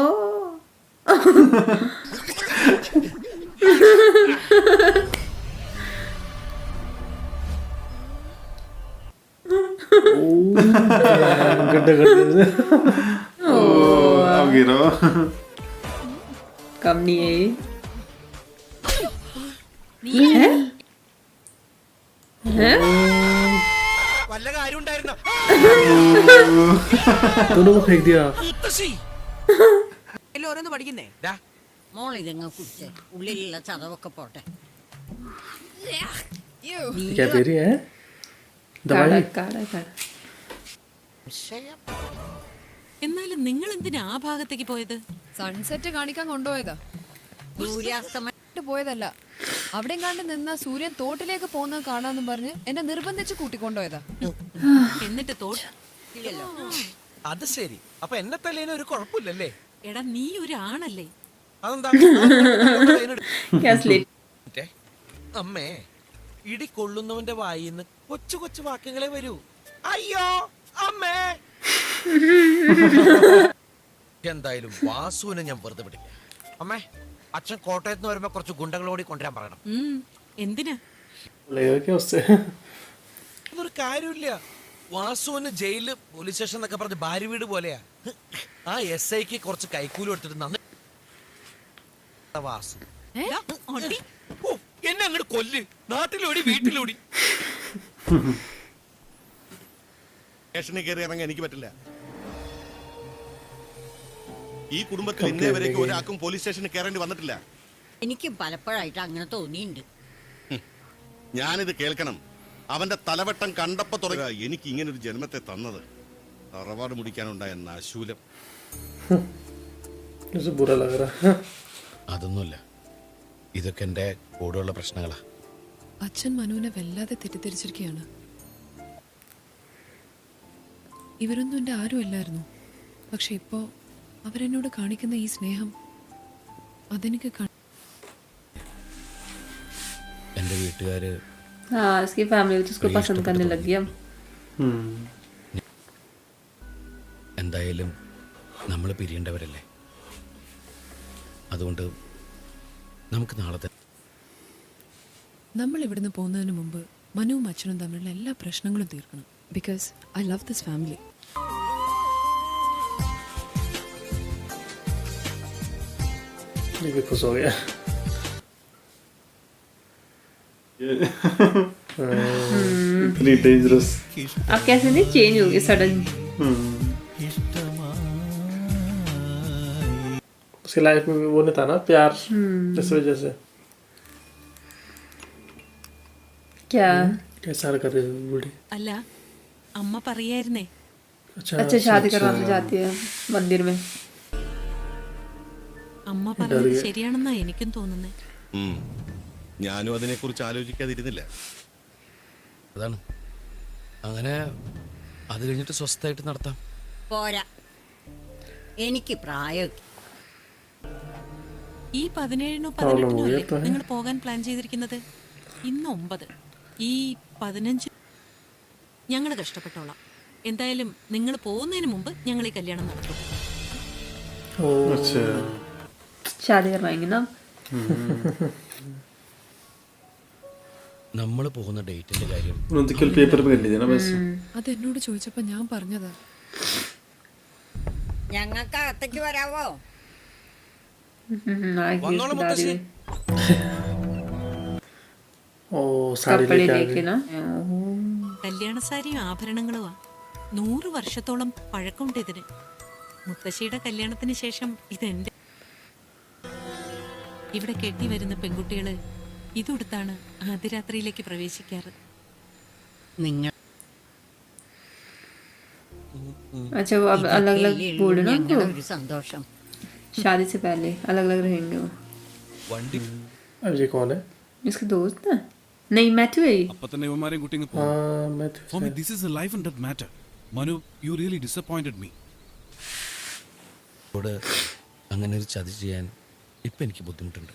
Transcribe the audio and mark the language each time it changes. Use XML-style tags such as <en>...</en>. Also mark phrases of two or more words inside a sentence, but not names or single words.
<hi>गड्ढा कर दिया. अब गिरो. कम नहीं है ये. हैं?</hi> <ml>വല്ല കാര്യം ഉണ്ടായിരുന്നോ?</ml> <hi>दोनों को फेंक दिया.</hi> <ml>എല്ലാം ഓരോന്ന് പഠിക്കുന്നേ. ദാ, മോളിതങ്ങ് കുടിച്ചേ, ഉള്ളിലുള്ള ചതവൊക്കെ പോട്ടെ.</ml> <hi>क्या पी रही है काढ़ा दवाई काढ़ा काढ़ा</hi> <ml>എന്നാലും നിങ്ങൾ എന്തിനാ ആ ഭാഗത്തേക്ക് പോയത്? സൺസെറ്റ് കാണിക്കാൻ കൊണ്ടുപോയതാ. സൂര്യാസ്തമയം പോയതല്ല, അവിടെ കണ്ട് നിന്ന സൂര്യൻ തോട്ടിലേക്ക് പോകുന്നത് കാണാന്നും പറഞ്ഞ് എന്നെ നിർബന്ധിച്ച് കൂട്ടിക്കൊണ്ടുപോയതാ. എന്നിട്ട് തോട്ട് ഇല്ലല്ലോ. അത് ശരി. അപ്പൊ എന്നെ തല്ലേന് ഒരു കുഴപ്പമില്ലല്ലേ? എടാ നീ ഒരു ആണല്ലേ? അതെന്താ?</ml> <hi>क्या स्लिप</hi> <ml>മറ്റേ, അമ്മേ, ഇടി കൊള്ളുന്നവന്റെ വായിന്ന് കൊച്ചു കൊച്ചു വാക്യങ്ങളെ വരൂ. അയ്യോ അമ്മേ. എന്തായാലും വാസുവിനെ ഞാൻ വെറുതെ വിടില്ല. അമ്മേ, അച്ഛൻ കോട്ടയത്ത് നിന്ന് വരുമ്പോ കുറച്ച് ഗുണ്ടകളോടി കൊണ്ടുവരാൻ പറയണം. എന്തിനാ?</ml> <hi>लेगा क्या उससे</hi> <ml>അതൊരു കാര്യമില്ല. വാസുവിന് ജയിലില് പോലീസ് സ്റ്റേഷൻ എന്നൊക്കെ പറഞ്ഞ് ഭാര്യ വീട് പോലെയാ. ആ SIക്ക് കുറച്ച് കൈക്കൂലി കൊടുത്തിട്ട് നന്ദി വാസു. എടാ, അടി. ഓ, എന്നെ അങ്ങോട്ട് കൊല്ല്. നാട്ടിലോടി വീട്ടിലോടി. സ്റ്റേഷനിൽ കയറി ഇറങ്ങാൻ എനിക്ക് പറ്റില്ല. ഈ കുടുംബത്തിൽ ഇന്നേ വരേക്കും ഒരാൾക്കും പോലീസ് സ്റ്റേഷനിൽ കയറേണ്ടി വന്നിട്ടില്ല. എനിക്കും പലപ്പോഴായിട്ട് അങ്ങനെ തോന്നിയിട്ടുണ്ട്. ഞാനിത് കേൾക്കണം. അവന്റെ തലവട്ടം കണ്ടപ്പോ തുടങ്ങുക എനിക്ക് ഇങ്ങനൊരു ജന്മത്തെ തന്നത്. തറവാട് മുടിക്കാനുണ്ടായ നാശൂലം.</ml> <hi>मुझे बुरा लग रहा है</hi> <ml>അതൊന്നുമല്ല, ഇതൊക്കെ എന്റെ കൂടെയുള്ള പ്രശ്നങ്ങളാ. അച്ഛൻ മനുവിനെ വല്ലാതെ തെറ്റിദ്ധരിച്ചിരിക്കുകയാണ്. ഇവരൊന്നും എൻ്റെ ആരും അല്ലായിരുന്നു. പക്ഷെ ഇപ്പോ അവരെന്നോട് കാണിക്കുന്ന ഈ സ്നേഹം അതെനിക്ക് എന്റെ വീട്ടുകാര്</ml> <hi>हाँ इसकी फैमिली भी उसको पसंद करने लगी अब</hi> <ml>എന്തായാലും നമ്മൾ പിരിയേണ്ടവരല്ലേ. അതുകൊണ്ട് നമുക്ക് നാളെ തന്നെ നമ്മൾ ഇവിടുന്ന് പോകുന്നതിന് മുമ്പ് മനുവും അച്ഛനും തമ്മിലുള്ള എല്ലാ പ്രശ്നങ്ങളും തീർക്കണം.</ml> <en>because I love this family.</en> <hi>ये भी खुश हो गया इतनी डेंजरस अब कैसे नहीं चेंज हो गई सडन उसकी लाइफ में भी वो नहीं था ना प्यार इस वजह से क्या कैसा कर रही है बूढ़ी</hi> <ml>അല്ല, അമ്മ പറയായിരുന്നേ</ml> <hi>अच्छा शादी करवाने जाती है मंदिर में</hi> <ml>അമ്മ പറഞ്ഞത് ശരിയാണെന്നാ എനിക്കും തോന്നുന്നേ. ഞാനും അതിനെ കുറിച്ച് ആലോചിക്കാതിരുന്നില്ല. അതാണ്. അങ്ങനെ അത് കഴിഞ്ഞിട്ട് സ്വസ്ഥമായിട്ട് നടത്താം. പോരാ, എനിക്ക് പ്രായമൊക്കെ. ഈ 17-നോ 18-നോ അല്ലേ നിങ്ങൾ പോകാൻ പ്ലാൻ ചെയ്തിരിക്കുന്നത്? ഇന്ന് 9, ഈ 15 ഞങ്ങൾ കഷ്ടപ്പെട്ടോളാം. എന്തായാലും നിങ്ങൾ പോകുന്നതിന് മുമ്പ് ഞങ്ങൾ ഈ കല്യാണം നടത്തും.</ml> <hi>अच्छा शादी करवाएंगे ना</hi> <ml>നമ്മൾ പോകുന്ന ഡേറ്റിന്റെ കാര്യം</ml> <hi>उन्होंने कल पेपर में कर लीजिए ना बस</hi> <ml>അത് എന്നോട് ചോദിച്ചപ്പോ ഞാൻ പറഞ്ഞതാ. ഞങ്ങൾക്ക് അകത്തേക്ക് വരാവോ? വന്നോളാം മുത്തശ്ശി.</ml> <hi>ओ साड़ी कपड़े लेके आ लेके गई ना</hi> <ml>കല്യാണ സാരിയും ആഭരണങ്ങളുമാ. 100 വർഷത്തോളം പഴക്കമുണ്ട് ഇതിന്. മുത്തശ്ശിയുടെ കല്യാണത്തിന് ശേഷം ഇതെന്റെ. ഇവിടെ കെട്ടി വരുന്ന പെൺകുട്ടികള് ഇതുടുത്താണ് ആദ്യരാത്രിയിലേക്ക് പ്രവേശിക്കാറ്. നിങ്ങൾ</ml> <hi>अच्छा वो अब अलग अलग बोल ना</hi> <ml>ഞങ്ങളുടെ</ml> <hi>उनको</hi> <ml>ഒരു സന്തോഷം.</ml> <hi>शादी से पहले अलग अलग रहेंगे वो</hi> <ml>വണ്ടി</ml> <hi>अब ये कौन है इसके दोस्त है नहीं मैथ्यू है ये</hi> <ml>അപ്പൊ തന്നെ ഇവന്മാരെയും കുട്ടിങ്ങ്</ml> <hi>हाँ मैं</hi> <en>For me, this is a life and death matter. Manu, you really disappointed me.</en> <ml>അങ്ങനെ ഒരു ചതി ചെയ്യാൻ ഇപ്പൊ എനിക്ക് ബുദ്ധിമുട്ടുണ്ട്.</ml>